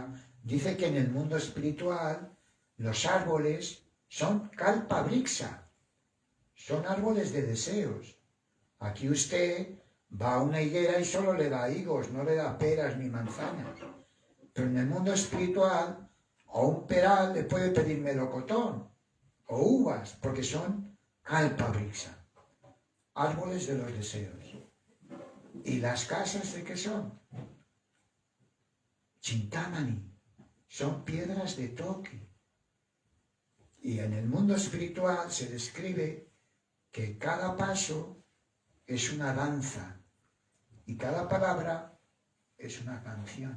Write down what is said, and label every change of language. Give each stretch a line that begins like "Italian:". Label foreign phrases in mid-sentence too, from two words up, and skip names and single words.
Spanish: Dice que en el mundo espiritual los árboles son
Sanskrit: Kalpa Vriksha,
Spanish: son árboles de deseos. Aquí usted va a una higuera y solo le da higos, no le da peras ni manzanas. Pero en el mundo espiritual, a un peral le puede pedir melocotón o uvas, porque son
Sanskrit: kalpa vriksha,
Spanish: árboles de los deseos. ¿Y las casas de qué son? Chintamani, son piedras de toque. Y en el mundo espiritual se describe que cada paso es una danza y cada palabra es una canción.